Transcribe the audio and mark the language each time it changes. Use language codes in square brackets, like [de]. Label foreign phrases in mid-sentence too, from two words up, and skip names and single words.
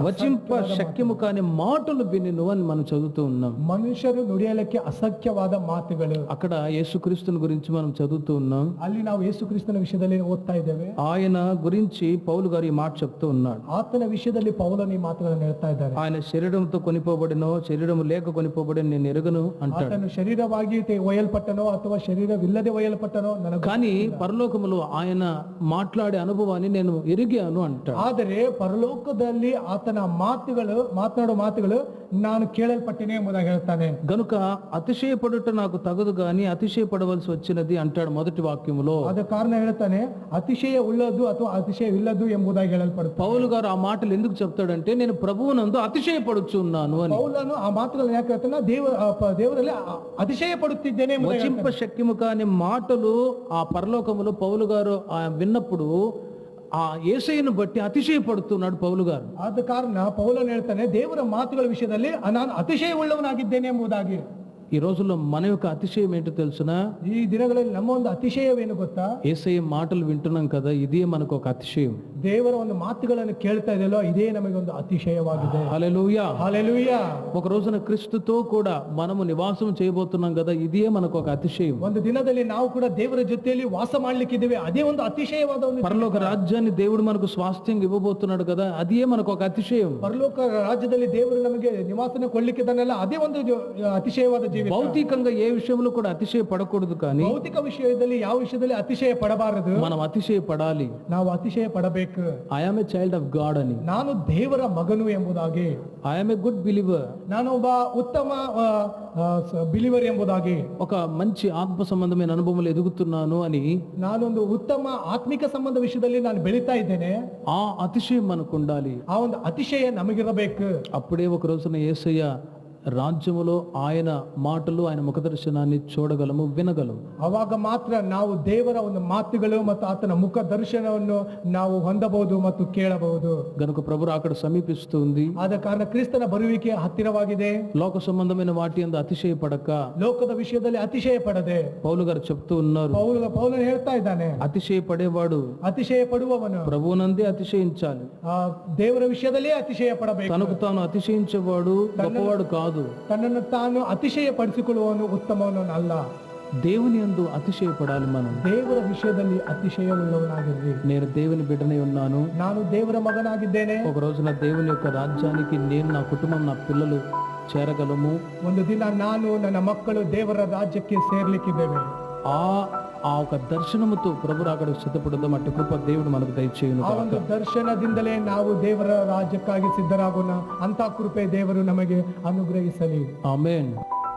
[te] వచింప శక్యము కాని మాటలు వినెను అని మనం చదువుతూ ఉన్నాం. [kn] ಮನುಷ್ಯರು ನುಡಿಯಲಿಕ್ಕೆ ಅಸಖ್ಯವಾದ ಮಾತುಗಳು. [te] అక్కడ యేసుక్రీస్తుని గురించి మనం చదువుతూ ఉన్నాం. [kn] ಅಲ್ಲಿ ನಾವು ಯೇಸು ಕ್ರಿಸ್ತನ ವಿಷಯದಲ್ಲಿ ಓದ್ತಾ ಇದ್ದೇವೆ. [te] ఆయన గురించి పౌలు గారు ఈ మాట చెప్తూ ఉన్నాడు. [kn] ಆತನ ವಿಷಯದಲ್ಲಿ ಪೌಲನು ಈ ಮಾತುಗಳನ್ನು ಹೇಳ್ತಾ ಇದ್ದಾರೆ. [te] ఆయన శరీరంతో కొనిపోబడినో శరీరము లేక కొనిపోబడిన నేను ఎరుగను అంటాడు. [kn] ಆತನು ಶರೀರವಾಗಿ ಒಯ್ಯಲ್ಪಟ್ಟನೋ ಅಥವಾ ಶರೀರವಿಲ್ಲದೆ ಒಯ್ಯಲ್ಪಟ್ಟನೋ ನನಗೆ, [te] కానీ పరలోకములో ఆయన మాట్లాడే అనుభవాన్ని నేను ఎరిగాను అంటాడు. [kn] ಆದರೆ ಪರಲೋಕ ಲೋಕದಲ್ಲಿ ಆತನ ಮಾತನಾಡೋ ಮಾತುಗಳು ನಾನು ಕೇಳಲ್ಪಟ್ಟೆನೆ ಎಂಬುದಾಗಿ ಹೇಳ್ತಾನೆ. [te] గనుక అతిశయపడుట నాకు తగదు గాని అతిశయపడవలసి వచ్చినది అంటాడు మొదటి వాక్యములో. [kn] ಆದ ಕಾರಣ ಹೇಳ್ತಾನೆ ಅತಿಶಯ ಉಳ್ಳದ್ದು ಅಥವಾ ಅತಿಶಯವಿಲ್ಲದ್ದು ಎಂಬುದಾಗಿ ಹೇಳಲ್ಪಡುತ್ತೆ. [te] పౌలు గారు ఆ మాటలు ఎందుకు చెప్తాడంటే నేను ప్రభువునందు అతిశయపడుచున్నాను అని. [kn] ಪೌಲನು ಆ ಮಾತುಗಳನ್ನು ಯಾಕೆ ಹೇಳ್ತಾನೆ? ದೇವರಲ್ಲಿ ಅತಿಶಯ ಪಡುತ್ತಿದ್ದೇನೆ ಎಂಬುದಾಗಿ [te] వచింప శక్యము కాని మాటలు ఆ పరలోకములో పౌలు గారు విన్నప్పుడు ఆ యేసయ్యను బట్టి అతిశయపడుతున్నాడు పౌలు గారు. [kn] ಆದ ಕಾರಣ ಪೌಲನು ಹೇಳ್ತಾನೆ ದೇವರ ಮಾತುಗಳ ವಿಷಯದಲ್ಲಿ ನಾನು ಅತಿಶಯವುಳ್ಳವನಾಗಿದ್ದೇನೆ ಎಂಬುದಾಗಿ. [te] ఈ రోజుల్లో మన యొక్క అతిశయం ఏంటో తెలుసునా? [kn] ಈ ದಿನಗಳಲ್ಲಿ ನಮ್ಮ ಒಂದು ಅತಿಶಯವೇನು ಗೊತ್ತಾ? [te] యేసయ్య మాటలు వింటున్నాం కదా, ఇదే మనకు ఒక అతిశయం. [kn] ದೇವರ ಒಂದು ಮಾತುಗಳನ್ನು ಕೇಳ್ತಾ ಇದೆಯಲ್ಲ, ಇದೇ ನಮಗೆ ಒಂದು ಅತಿಶಯವಾಗಿದೆ. [te] హల్లెలూయా, హల్లెలూయా. ఒక రోజున క్రీస్తుతో కూడా మనము నివాసం చేయబోతున్నాం కదా, ఇదే మనకు ఒక అతిశయం. [kn] ಒಂದು ದಿನದಲ್ಲಿ ನಾವು ಕೂಡ ದೇವರ ಜೊತೆಯಲ್ಲಿ ವಾಸ ಮಾಡ್ಲಿಕ್ಕಿದ್ದೇವೆ, ಅದೇ ಒಂದು ಅತಿಶಯವಾದ ಒಂದು [te] పరలోక రాజ్యాన్ని దేవుడు మనకు స్వాస్థ్యంగా ఇవ్వబోతున్నాడు కదా, అదే మనకు ఒక అతిశయం. [kn] ಪರಲೋಕ ರಾಜ್ಯದಲ್ಲಿ ದೇವರು ನಮಗೆ ನಿವಾಸನ ಕೊಳ್ಳಿಕ್ಕಿದ್ದಾನಲ್ಲ, ಅದೇ ಒಂದು ಅತಿಶಯವಾದ ಜೀವಿತ. [te] భౌతికంగా ఏ విషయంలో కూడా అతిశయ పడకూడదు, కానీ [kn] ಭೌತಿಕ ವಿಷಯದಲ್ಲಿ ಯಾವ ವಿಷಯದಲ್ಲಿ ಅತಿಶಯ ಪಡಬಾರದು, [te] మనం అతిశయ పడాలి. [kn] ನಾವು ಅತಿಶಯ ಪಡಬೇಕು. [en] I am a child of God అని, [kn] ನಾನು ದೇವರ ಮಗನು ಎಂಬುದಾಗಿ, [en] I am a good believer, [kn] ನಾನು ಒಬ್ಬ ಉತ್ತಮ ಬಿಲಿವರ್ ಎಂಬುದಾಗಿ, [te] ఒక మంచి ఆత్మ సంబంధమైన అనుభవంలో ఎదుగుతున్నాను అని, [kn] ನಾನೊಂದು ಉತ್ತಮ ಆತ್ಮಿಕ ಸಂಬಂಧ ವಿಷಯದಲ್ಲಿ ನಾನು ಬೆಳೀತಾ ಇದ್ದೇನೆ, [te] ఆ అతిశయం మనకు ఉండాలి. [kn] ಆ ಒಂದು ಅತಿಶಯ ನಮಗಿರಬೇಕು. [te] అప్పుడే ఒక రోజున యేసయ్య రాజ్యములో ఆయన మాటలు, ఆయన ముఖ దర్శనాన్ని చూడగలము, వినగలము. [kn] ಅವಾಗ ಮಾತ್ರ ನಾವು ದೇವರ ಒಂದು ಮಾತುಗಳು ಮತ್ತು ಆತನ ಮುಖ ದರ್ಶನವನ್ನು ನಾವು ಹೊಂದಬಹುದು ಮತ್ತು ಕೇಳಬಹುದು. [te] గనుక ప్రభు అక్కడ సమీపిస్తుంది. [kn] ಆದ ಕಾರಣ ಕ್ರಿಸ್ತನ ಬರುವಿಕೆ ಹತ್ತಿರವಾಗಿದೆ. [te] లోక సంబంధమైన వాటి యందు అతిశయపడక, [kn] ಲೋಕದ ವಿಷಯದಲ್ಲಿ ಅತಿಶಯ ಪಡದೆ, [te] పౌలు గారు చెప్తూ ఉన్నారు, [kn] ಪೌಲನು ಹೇಳ್ತಾ ಇದ್ದಾನೆ, [te] అతిశయపడేవాడు [kn] ಅತಿಶಯ ಪಡುವವನು [te] ప్రభువునందే అతిశయించాలి. [kn] ದೇವರ ವಿಷಯದಲ್ಲೇ ಅತಿಶಯ ಪಡಬೇಕು. [te] తనకు తాను అతిశయించేవాడు గొప్పవాడు కాదు. [kn] ತನ್ನನ್ನು ತಾನು ಅತಿಶಯ ಪಡಿಸಿಕೊಳ್ಳುವವನು ಉತ್ತಮವನು ಅಲ್ಲ. [te] దేవుని యందు అతిశయపడాలి మనం. [kn] ದೇವರ ವಿಷಯದಲ್ಲಿ ಅತಿಶಯವುಳ್ಳವನಾಗಿರ್ರಿ. [te] నేను దేవుని బిడ్డనై ఉన్నాను, [kn] ನಾನು ದೇವರ ಮಗನಾಗಿದ್ದೇನೆ. [te] ఒక రోజున దేవుని యొక్క రాజ్యానికి నేను, నా కుటుంబం, నా పిల్లలు చేరగలము. [kn] ಒಂದು ದಿನ ನಾನು ನನ್ನ ಮಕ್ಕಳು ದೇವರ ರಾಜ್ಯಕ್ಕೆ ಸೇರ್ಲಿಕ್ಕಿದ್ದೇವೆ. [te] ఆ ఒక దర్శనముతో ప్రభు అక్కడ సిద్ధపడదాం. అట్టి కృప దేవుడు మనకు దయచేయును. [kn] ಆ ಒಂದು ದರ್ಶನದಿಂದಲೇ ನಾವು ದೇವರ ರಾಜ್ಯಕ್ಕಾಗಿ ಸಿದ್ಧರಾಗೋಣ. ಅಂತ ಕೃಪೆ ದೇವರು ನಮಗೆ ಅನುಗ್ರಹಿಸಲಿ. ಆಮೆನ್.